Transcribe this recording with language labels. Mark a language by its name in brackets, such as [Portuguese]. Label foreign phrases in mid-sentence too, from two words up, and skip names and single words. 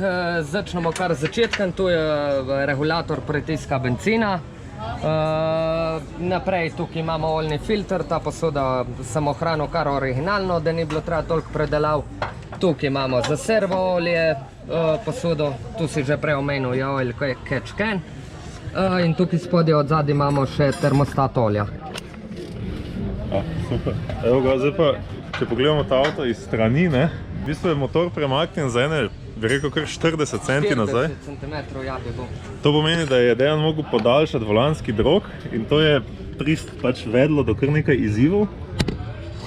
[Slovenian] Začnemo kar z začetkom, tu je regulator pritiska bencina. Naprej tukaj imamo oljni filter, ta posoda sem ohranil kar originalno, da ni bilo treba toliko predelav. Tukaj imamo za servo olje posodo, tu si že prej omenil, je [English] oil catch can. [Slovenian] In tukaj spodaj od zadaj imamo še termostat olja. Super. Evo ga, zdaj pa, če pogledamo ta avto iz strani, ne, v bistvu je motor premaknjen za ene, bi rekel, kar 40 centi nazaj. 40 cm, ja, bi bil. To pomeni, da je dejan mogel podaljšati volanski drog in to je pač vedlo do kar nekaj izzivov.